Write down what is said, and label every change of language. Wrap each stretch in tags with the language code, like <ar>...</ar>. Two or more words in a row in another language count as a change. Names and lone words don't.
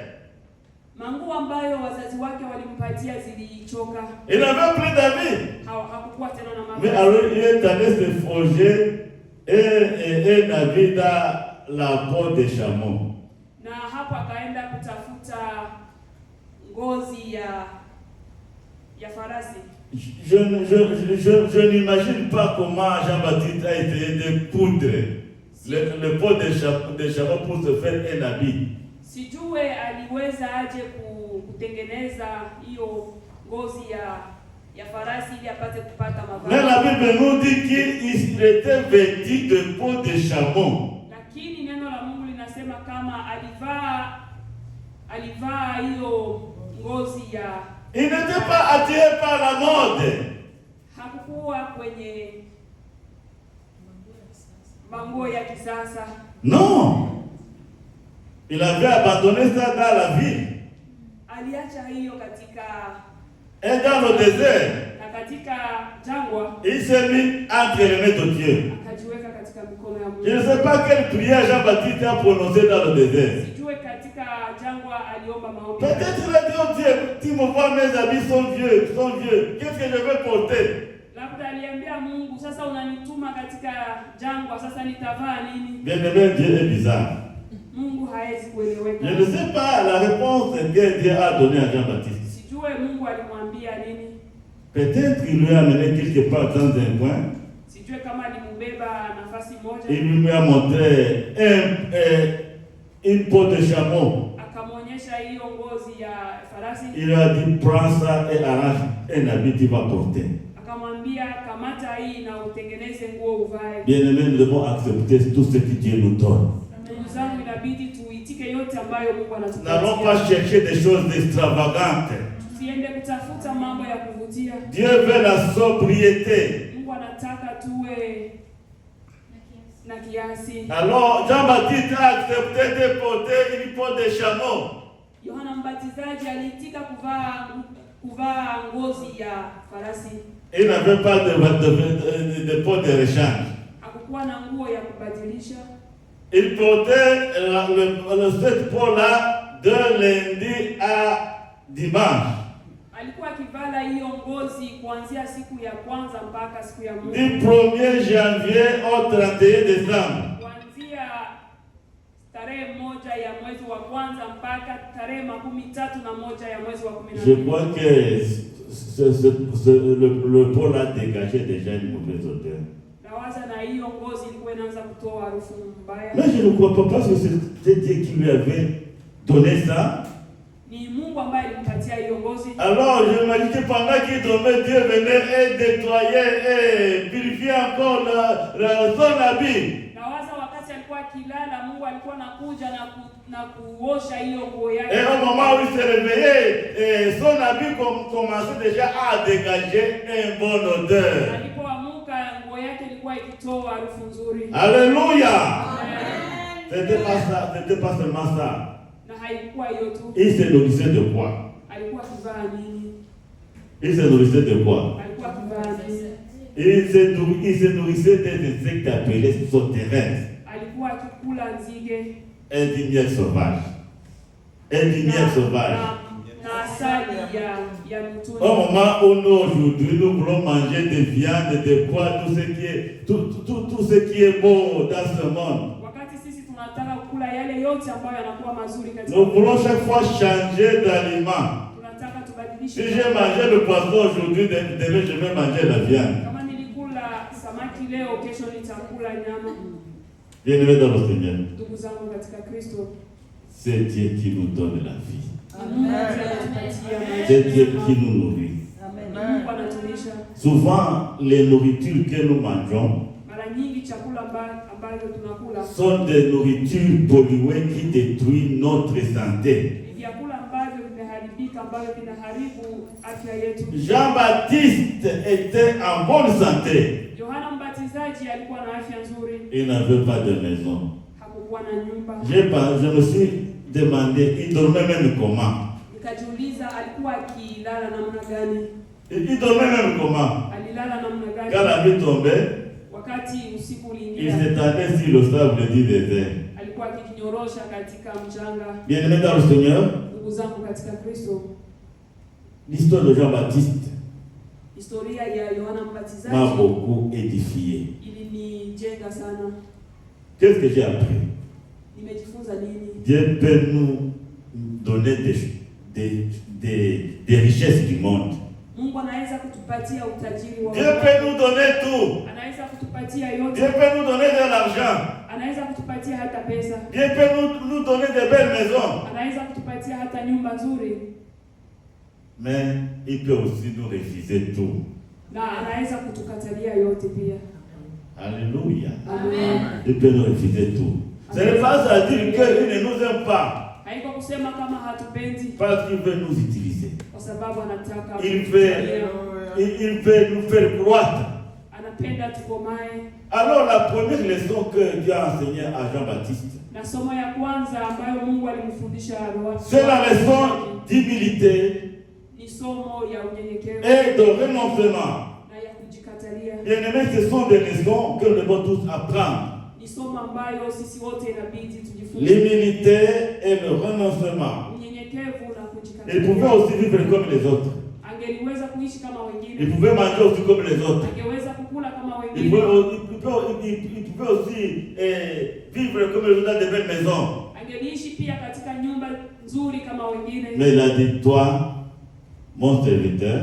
<sw>Manguo ambayo wazazi wake walimpatia zilichoka.</sw> <fr>Il n'avait plus d'habits.</fr> <sw>Hakukuwa tena na</sw> <fr>Mais</fr> <sw>mavazi.</sw> <fr>alors il est allé se forger un habit dans la peau de chameau.</fr> <sw>Na hapo akaenda kutafuta ngozi ya farasi.</sw> <fr>Je n'imagine pas comment Jean-Baptiste a essayé de coudre le peau de chameau pour se faire un habit.</fr> <sw>Sijue aliweza aje kutengeneza hiyo ngozi ya farasi ili apate kupata mavazi.</sw> <fr>Mais la Bible nous dit qu'il était vêtu de peau de chameau.</fr> <sw>Lakini neno la Mungu linasema kama alivaa hiyo ngozi ya.</sw> <fr>Il n'était pas attiré par la mode.</fr> <sw>Hakukuwa kwenye manguo ya kisasa.</sw> <fr>Non. Il avait abandonné ça dans la ville.</fr> <sw>Aliacha hiyo katika</sw> <fr>Et dans le désert,</fr> <sw>na katika jangwa</sw> <fr>il s'est mis entre les mains de Dieu.</fr> <sw>akajiweka katika mikono ya Mungu.</sw> <fr>Je ne sais pas quelle prière Jean-Baptiste a prononcée dans le désert.</fr> <sw>Sijue katika jangwa aliomba maombi.</sw> <fr>Peut-être il a dit au Dieu, tu me vois, mes habits sont vieux. Qu'est-ce que je vais porter?</fr> <sw>Labda aliambia Mungu, sasa unanituma katika jangwa, sasa nitavaa nini?</sw> <fr>Bien-aimé, Dieu est bizarre.</fr> <sw>Mungu haezi kueleweka.</sw> <fr>Je ne sais pas la réponse que Dieu a donnée à Jean-Baptiste.</fr> <sw>Sijue Mungu alimwambia nini.</sw> <fr>Peut-être qu'il lui a amené quelque part dans un coin.</fr> <sw>Sijue kama alimbeba nafasi moja.</sw> <fr>Il lui a montré une peau de chameau.</fr> <sw>Akamwonyesha hiyo ngozi ya farasi.</sw> <fr>Il lui a dit, prends ça et arrange un habit que tu vas porter.</fr> <sw>Akamwambia kamata hii na utengeneze nguo uvae.</sw> <fr>Bien-aimé, nous devons accepter tout ce que Dieu nous donne.</fr> <sw>Ndugu zangu, inabidi tuitike yote ambayo Mungu</sw> <fr>N'allons</fr> <sw>anatupatia.</sw> <fr>pas chercher des choses extravagantes.</fr> <sw>Tusiende kutafuta mambo ya kuvutia.</sw> <fr>Dieu veut la sobriété.</fr> <sw>Mungu anataka tuwe na kiasi.</sw> <fr>Alors, Jean-Baptiste a accepté de porter une peau de chameau.</fr> <sw>Yohana Mbatizaji aliitika kuvaa ngozi ya farasi.</sw> <fr>Il n'avait pas de peau de rechange.</fr> <sw>Hakukuwa na nguo ya kubadilisha.</sw> <fr>Il portait cette peau-là de lundi à dimanche.</fr> <sw>Alikuwa akivala hiyo ngozi kuanzia siku ya kwanza mpaka siku ya Mungu.</sw> <fr>Du 1er janvier au 31 décembre.</fr> <sw>Kuanzia tarehe 1 ya mwezi wa kwanza mpaka tarehe 31 ya mwezi wa 12.</sw> <fr>Je crois que le peau-là dégageait déjà une mauvaise odeur.</fr> <sw>Nawaza na hiyo ngozi ilikuwa inaanza kutoa harufu mbaya.</sw> <fr>Mais je ne crois pas parce que c'était Dieu qui lui avait donné ça.</fr> <sw>Ni Mungu ambaye alimpatia hiyo ngozi.</sw> <fr>Alors je m'imagine que pendant qu'il dormait, Dieu venait et nettoyer et purifier encore son habit.</fr> <sw>Nawaza wakati alikuwa akilala, Mungu alikuwa anakuja na kuosha hiyo nguo yake.</sw> <fr>Et au moment où il se réveillait, son habit commençait déjà à dégager une bonne odeur.</fr> <sw>Alipoamuka nguo yake ilikuwa ikitoa harufu nzuri.</sw> <fr>Alléluia.</fr> <sw>Amen.</sw> <fr>C'était pas seulement ça.</fr> <sw>Na haikuwa hiyo tu.</sw> <fr>Il se nourrissait de quoi?</fr> <sw>Alikuwa akivaa nini?</sw> <fr>Il se nourrissait de quoi?</fr> <sw>Alikuwa akivaa nini?</sw> <fr>Il se nourrissait des insectes appelés sauterelles.</fr> <sw>Alikuwa akikula nzige.</sw> <fr>Et du miel sauvage. Et du miel sauvage.</fr> <sw>Na asali ya mtuni.</sw> <fr>Au moment où nous aujourd'hui nous voulons manger des viandes, des pois, tout ce qui est bon dans ce monde.</fr> <sw>Wakati sisi tunataka kula yale yote ambayo yanakuwa mazuri katika.</sw> <fr>Nous voulons chaque fois changer d'aliment.</fr> <sw>Tunataka</sw> <fr>Si</fr> <sw>tubadilishe.</sw> <fr>j'ai mangé le poisson aujourd'hui, demain je vais manger la viande.</fr> <sw>Kama nilikula samaki samaki leo, kesho nitakula nyama.</sw> <fr>Bien-aimés dans le Seigneur,</fr> <sw>Ndugu zangu katika Kristo,</sw> <fr>c'est Dieu qui nous donne la vie.</fr> <sw>Mungu anatupatia maisha.</sw> <fr>C'est Dieu qui nous nourrit.</fr> <sw>Mungu anatulisha.</sw> <fr>Souvent, les nourritures que nous mangeons</fr> <sw>Mara nyingi chakula ambayo tunakula</sw> <fr>sont des nourritures polluées qui détruisent notre santé.</fr> <sw>vyakula ambavyo vimeharibika, ambavyo vinaharibu afya yetu.</sw> <fr>Jean-Baptiste était en bonne santé.</fr> <sw>Yohana Mbatizaji alikuwa na afya nzuri,</sw> <fr>Il n'avait pas de maison.</fr> <sw>hakukuwa na nyumba.</sw> <fr>Je me suis demandé, il dormait même comment?</fr> <sw>Nikajiuliza alikuwa akilala namna gani?</sw> <fr>Il dormait même comment?</fr> <sw>Alilala namna gani?</sw> <fr>Quand la nuit tombait,</fr> <sw>Wakati usiku</sw> <fr>il</fr> <sw>uliingia,</sw> <fr>s'étendait sur le sable du désert.</fr> <sw>alikuwa akijinyorosha katika mchanga.</sw> <fr>Bien-aimés dans le Seigneur,</fr> <sw>Ndugu zangu katika Kristo,</sw> <fr>l'histoire de Jean-Baptiste</fr> <sw>historia ya Yohana</sw> <fr>m'a</fr> <sw>Mbatizaji</sw> <fr>beaucoup édifié.</fr> <sw>ilinijenga sana.</sw> <fr>Qu'est-ce que j'ai appris?</fr> <sw>Nimejifunza nini?</sw> <fr>Dieu peut nous donner des richesses du monde.</fr> <sw>Mungu anaweza kutupatia utajiri wa</sw> <fr>Dieu peut nous donner tout.</fr> <sw>anaweza kutupatia</sw> <fr>Dieu</fr> <sw>yote,</sw> <fr>peut nous donner de l'argent.</fr> <sw>anaweza kutupatia hata pesa,</sw> <fr>Dieu peut nous donner de belles maisons.</fr> <sw>anaweza kutupatia hata nyumba nzuri,</sw> <fr>Mais il peut aussi nous refuser tout.</fr> <sw>na anaweza kutukatalia yote pia.</sw> <fr>Alléluia.</fr> <sw>Amen.</sw> <fr>Il peut nous refuser tout. Ce n'est pas à dire qu'il ne nous aime pas.</fr> <sw>Haiko kusema kama hatupendi,</sw> <fr>Parce qu'il veut nous utiliser.</fr> <sw>kwa sababu anataka</sw> <fr>Il veut nous faire croître.</fr> <sw>anapenda tukomae.</sw> <fr>Alors la première leçon que Dieu a enseignée à Jean-Baptiste,</fr> <sw>Na somo ya kwanza ambayo Mungu alimfundisha</sw> <fr>c'est la leçon d'humilité</fr> <sw>ni somo ya unyenyekevu</sw> <fr>et de renoncement.</fr> <sw>na ya kujikatalia.</sw> <fr>Bien-aimés, ce sont des leçons que nous devons tous apprendre.</fr> <sw>Ni somo ambayo sisi wote inabidi tujifunze.</sw> <fr>L'humilité et le renoncement.</fr> <sw>Unyenyekevu na</sw> <fr>Il pouvait</fr> <sw>kujikatalia.</sw> <fr>aussi vivre comme les autres.</fr> <sw>Angeliweza kuishi kama</sw> <fr>Il</fr> <sw>wengine,</sw> <fr>pouvait manger aussi comme les autres.</fr> <sw>angeweza kukula kama</sw> <fr>Il</fr> <sw>wengine,</sw> <fr>pouvait aussi vivre comme les autres dans de belles maisons.</fr> <sw>angeliishi pia katika nyumba nzuri kama wengine.</sw> <fr>Mais il a dit, toi, mon serviteur,</fr>